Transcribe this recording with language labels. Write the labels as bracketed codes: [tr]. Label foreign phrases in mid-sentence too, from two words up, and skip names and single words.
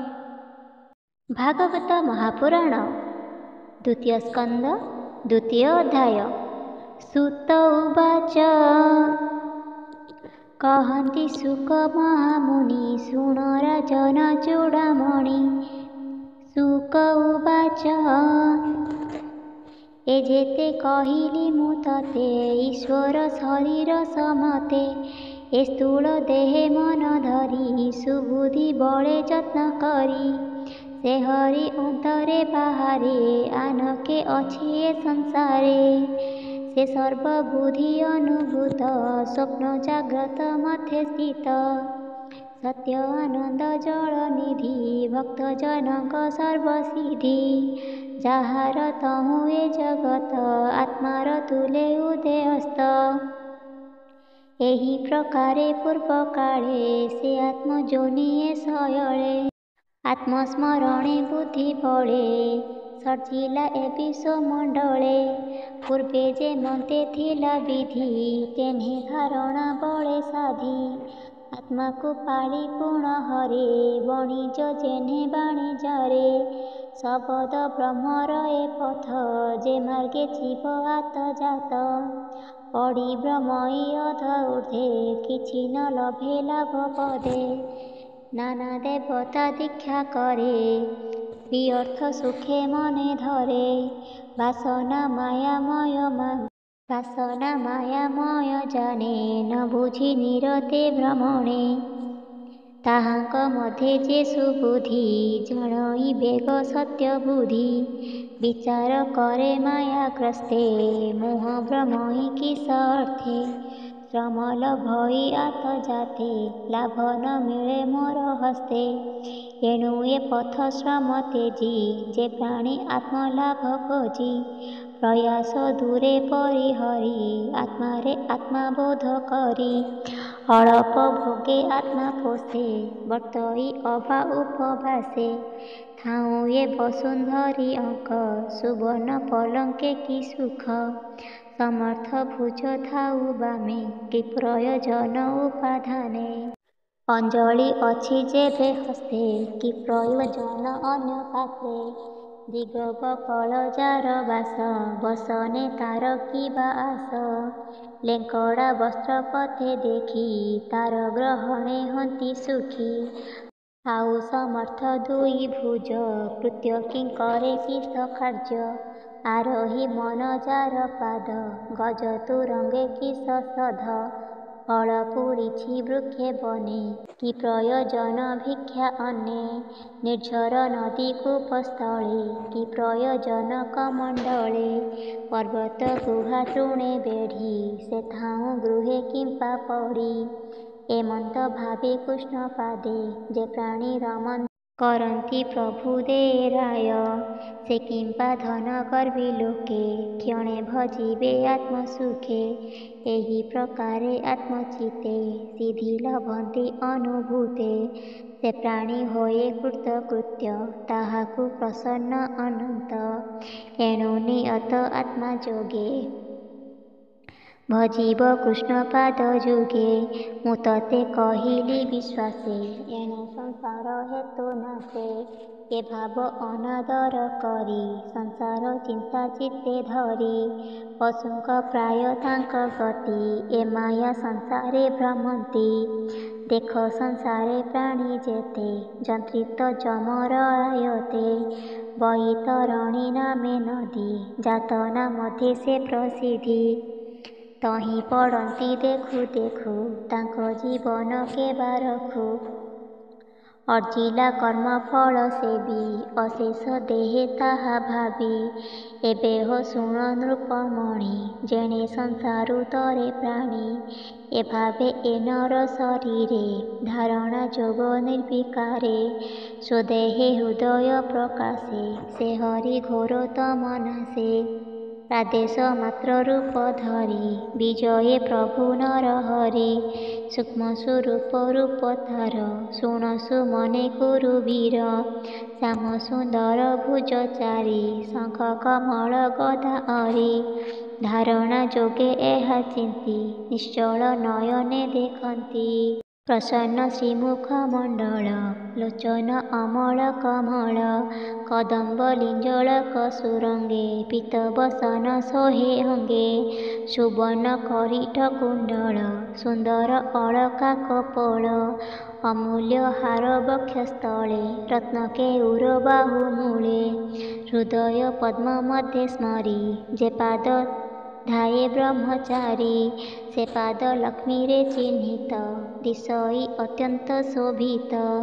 [or] ଭାଗବତ ମହାପୁରାଣ ଦ୍ୱିତୀୟ ସ୍କନ୍ଦ ଦ୍ୱିତୀୟ ଅଧ୍ୟାୟ। [sa] सूत उवाच [or] କହନ୍ତି ଶୁକ ମହାମୁନି ଶୁଣ ରାଜନ ଚୂଡାମଣି। [sa] शुक उवाच [or] ଏ ଯେତେ କହିଲି ମୁ ତତେ ଈଶ୍ୱର ଶରୀର ସମତେ ଏ ସ୍ଥୂଳ ଦେହେ ମନ ଧରୀ ସୁବୁଦ୍ଧି ବଳେ ଯତ୍ନ କରୀ ସେ ହରି ଅନ୍ତରେ ବାହାରେ ଆନକେ ଅଛି ଏ ସଂସାରେ ସେ ସର୍ବବୁଦ୍ଧି ଅନୁଭୂତ ସ୍ୱପ୍ନ ଜାଗ୍ରତ ମଧ୍ୟ ସ୍ଥିତ ସତ୍ୟ ଆନନ୍ଦ ଜଳ ନିଧି ଭକ୍ତ ଜନକ ସର୍ବସିଦ୍ଧି ଯାହାର ତହୁ ଏ ଜଗତ ଆତ୍ମାର ତୁଲେ ଉଦୟସ୍ତ ଏହି ପ୍ରକାରେ ପୂର୍ବ କାଳେ ସେ ଆତ୍ମଯୋନିଏ ଶୟଳେ ଆତ୍ମସ୍ମରଣେ ବୁଦ୍ଧି ବଳେ ସର୍ଜିଲା ଏ ବିଶ୍ୱମଣ୍ଡଳେ ପୂର୍ବେ ଯେ ମତେ ଥିଲା ବିଧି ତେହ୍ନେ ଧାରଣା ବଳେ ସାଧୀ ଆତ୍ମା କୋ ପାଳି ପୂର୍ଣ୍ଣ ହରେ ବଣିଜ ଯେହ୍ନେ ବାଣିଜାରେ ଶବଦ ବ୍ରହ୍ମର ଏ ପଥ ଯେ ମାର୍ଗେ ଜୀବ ଆତ ଜାତ ପଡ଼ି ବ୍ରହ୍ମଈ ଅଧ ଊର୍ଧେ କିଛି ନ ଲଭେ ଲାଭ ପଦେ ନାନା ଦେବତା ଦୀକ୍ଷା କରେ ବିଅର୍ଥ ସୁଖେ ମନେ ଧରେ ବାସନା ମାୟାମୟ ଜାଣେ ନ ବୁଝି ନିରତେ ଭ୍ରମଣେ ତାହାଙ୍କ ମଧ୍ୟେ ଯେ ସୁବୁଦ୍ଧି ଜଣଇ ବେଗ ସତ୍ୟ ବୁଦ୍ଧି ବିଚାର କରେ ମାୟାଗ୍ରସ୍ତେ ମୋହ ଭ୍ରମଇ କିସ ଅର୍ଥେ ଶ୍ରମ ଲଭଇ ଆତ ଯାତେ ଲାଭ ନ ମିଳେ ମୋର ହସ୍ତେ ଏଣୁ ଏ ପଥ ଶ୍ରମ ତେଜି ଯେ ପ୍ରାଣୀ ଆତ୍ମଲାଭ ଖୋଜି ପ୍ରୟାସ ଦୂରେ ପରିହରି ଆତ୍ମାରେ ଆତ୍ମାବୋଧ କରି ଅଳପ ଭୋଗେ ଆତ୍ମା ପୋଷେ ବର୍ତ୍ତଇ ଅଭା ଉପବାସେ ଥାଉ ଏ ବସୁନ୍ଧରୀ ଅଙ୍କ ସୁବର୍ଣ୍ଣ ପଲଙ୍କେ କି ସୁଖ ସମର୍ଥ ଭୁଜ ଥାଉ ବାମେ କି ପ୍ରୟୋଜନ ଉପାଧାନେ ଅଞ୍ଜଳି ଅଛି ଯେବେ ହସ୍ତେ କି ପ୍ରୟୋଜନ ଅନ୍ୟ ପାତ୍ରେ ଦିଗବକଳ ଯାର ବାସ ବସନେ ତାର କିବା ଆସ ଲେଙ୍କଡ଼ା ବସ୍ତ୍ର ପଥେ ଦେଖି ତାର ଗ୍ରହଣେ ହନ୍ତି ସୁଖୀ ଥାଉ ସମର୍ଥ ଦୁଇ ଭୁଜ କୃତ୍ୟ କିଙ୍କରେ କିସ କାର୍ଯ୍ୟ ଆରୋହୀ ମନ ଯାର ପାଦ ଗଜ ତୁରଙ୍ଗେ କିସ ସଧ ଫଳ ପୂରିଛି ବୃକ୍ଷେ ବନେ କି ପ୍ରୟୋଜନ ଭିକ୍ଷା ଅନ୍ନେ ନିର୍ଝର ନଦୀ କୂପସ୍ଥଳେ କି ପ୍ରୟୋଜନ କମଣ୍ଡଳେ ପର୍ବତ ଗୁହା ତୃଣେ ବେଢ଼ି ସେ ଥାଉ ଗୃହେ କିମ୍ପା ପଡ଼ି ଏମନ୍ତ ଭାବେ କୃଷ୍ଣ ପାଦେ ଯେ ପ୍ରାଣୀ ରମଣ କରନ୍ତି ପ୍ରଭୁ ଦେରାୟ ସେ କିମ୍ପା ଧନ ଗର୍ଭୀ ଲୋକେ କ୍ଷଣେ ଭଜିବେ ଆତ୍ମସୁଖେ ଏହି ପ୍ରକାରେ ଆତ୍ମଚିତେ ସିଦ୍ଧି ଲଭନ୍ତି ଅନୁଭୂତେ ସେ ପ୍ରାଣୀ ହୋଏ କୃତକୃତ୍ୟ ତାହାକୁ ପ୍ରସନ୍ନ ଅନନ୍ତ ଏଣୁ ନିୟତ ଆତ୍ମା ଯୋଗେ ଭଜିବ କୃଷ୍ଣ ପାଦ ଯୁଗେ ମୁ ତତେ କହିଲି ବିଶ୍ୱାସେ ଏଣୁ ସଂସାର ହେତୁ ନାଶେ ଏ ଭାବ ଅନାଦର କରି ସଂସାର ଚିନ୍ତା ଚିତ୍ତେ ଧରି ପଶୁଙ୍କ ପ୍ରାୟ ତାଙ୍କ ଗତି ଏ ମାୟା ସଂସାରେ ଭ୍ରମନ୍ତି ଦେଖ ସଂସାରେ ପ୍ରାଣୀ ଯେତେ ଯନ୍ତ୍ରିତ ଯମର ଆୟତେ ବୈତରଣୀ ନାମେ ନଦୀ ଯାତନା ମଧ୍ୟେ ସେ ପ୍ରସିଦ୍ଧି ତହିଁ ପଡ଼ନ୍ତି ଦେଖୁ ଦେଖୁ ତାଙ୍କୋ ଜୀବନ କେ ବାରଖୁ ଅର୍ଜିଲା କର୍ମଫଳ ସେବୀ ଅଶେଷ ଦେହେ ତାହା ଭାବୀ ଏବେ ହୋ ଶୁଣ ନୃପମଣି ଯେଣେ ସଂସାରୁ ତରେ ପ୍ରାଣୀ ଏ ଭାବେ ଏ ନର ଶରୀରେ ଧାରଣା ଯୋଗ ନିର୍ବିକାରେ ସ୍ୱଦେହେ ହୃଦୟ ପ୍ରକାଶେ ସେ ହରି ଘୋର ତମନାଶେ ପ୍ରାଦେଶ ମାତ୍ର ରୂପ ଧରି ବିଜୟେ ପ୍ରଭୁ ନର ହରି ସୂକ୍ଷ୍ମ ସ୍ୱରୂପ ରୂପ ତାର ଶୁଣସୁ ମନେ ଗୁରୁ ବୀର ଶ୍ୟାମ ସୁନ୍ଦର ଭୁଜ ଚାରି ଶଙ୍ଖ କମଳ ଗଦା ଅରି ଧାରଣା ଯୋଗେ ଏହା ଚିନ୍ତି ନିଶ୍ଚଳ ନୟନେ ଦେଖନ୍ତି ପ୍ରସନ୍ନ ଶ୍ରୀମୁଖ ମଣ୍ଡଳ ଲୋଚନ ଅମଳ କମଳ କଦମ୍ବ ଲିଞ୍ଜଳକ ସୁରଙ୍ଗେ ପୀତବସନ ସୋହେ ଅଙ୍ଗେ ସୁବର୍ଣ୍ଣ କରିଠ କୁଣ୍ଡଳ ସୁନ୍ଦର ଅଳକା କପୋଳ ଅମୂଲ୍ୟ ହାର ବକ୍ଷସ୍ଥଳେ ରତ୍ନକେ ଉରବାହୁ ମୂଳେ ହୃଦୟ ପଦ୍ମ ମଧ୍ୟେ ସ୍ମରି ଯେ ପାଦ ଧ୍ୟାୟେ ବ୍ରହ୍ମଚାରୀ ସେ ପାଦ ଲକ୍ଷ୍ମୀ ରେ ଚିହ୍ନିତ ଦିଶଇ ଅତ୍ୟନ୍ତ ଶୋଭିତ